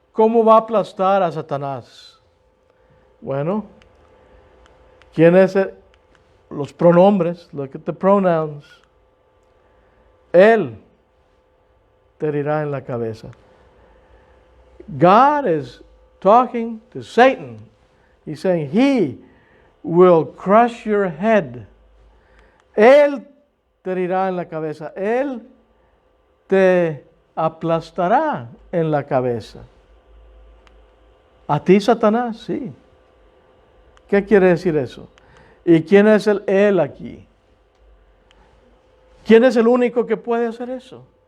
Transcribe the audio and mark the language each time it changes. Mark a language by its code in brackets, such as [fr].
[es] ¿Cómo va a aplastar a Satanás? Bueno, ¿quién es los pronombres? [en] Look at the pronouns. [es] Él te herirá en la cabeza. [en] God is talking to Satan. He's saying, He will crush your head. [es] Él te herirá en la cabeza. Él te aplastará en la cabeza. A ti, Satanás, sí. ¿Qué quiere decir eso? ¿Y quién es el él aquí? ¿Quién es el único que puede hacer eso?